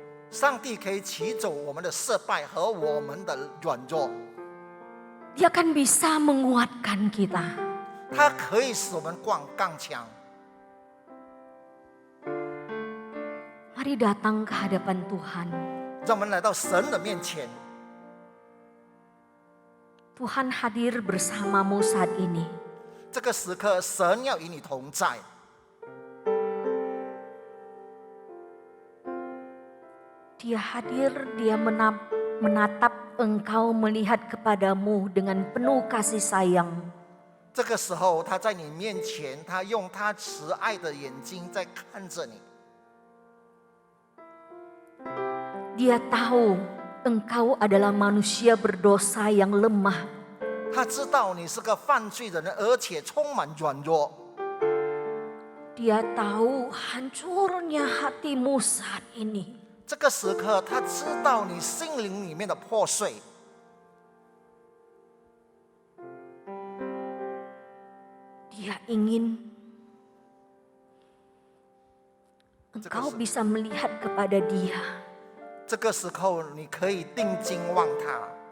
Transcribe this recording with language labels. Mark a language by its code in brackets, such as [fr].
[zh] 上帝可以取走我们的失败和我们的软弱， [id] Dia akan bisa menguatkan kita. [zh] 他可以使我们刚强。 [id] Mari datang ke hadapan Tuhan. [zh] 让我们来到神的面前， [id] Tuhan hadir bersamamu saat ini. [zh] 这个时刻，神要与你同在。 [id] Dia hadir, dia menatap engkau, melihat kepadamu dengan penuh kasih sayang. [zh] 这个时候，他在你面前，他用他慈爱的眼睛在看着你。 [id] Dia tahu engkau adalah manusia berdosa yang lemah. [zh] 他知道你是个犯罪的人，而且充满软弱。 [id] Dia tahu hancurnya hatimu saat ini. [zh] 这个时刻，他知道你心灵里面的破碎。 [id] Dia ingin engkau bisa melihat kepada dia. [zh] 这个时候，你可以定睛望他，